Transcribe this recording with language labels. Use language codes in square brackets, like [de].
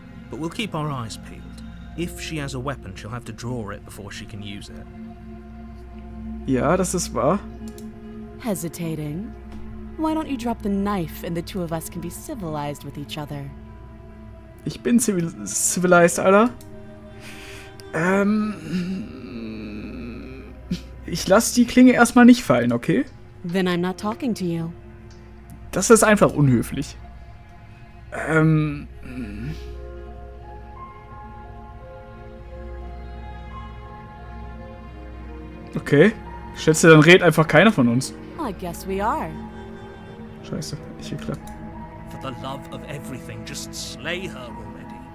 [en] But we'll keep our eyes peeled. If she has a weapon, she'll have to draw it before she can use it. [de] Ja, das ist wahr. [en] Hesitating? Why don't you drop the knife and the two of us can be civilized with each other? [de] Ich bin civilized, Alter. Ich lasse die Klinge erstmal nicht fallen, okay? [en] Then I'm not talking to you. [de] Das ist einfach unhöflich. Okay. Ich schätze, dann redet einfach keiner von uns. [en] I guess we are. [de] Scheiße, nicht geklappt. [en] For the love of everything, just slay her already.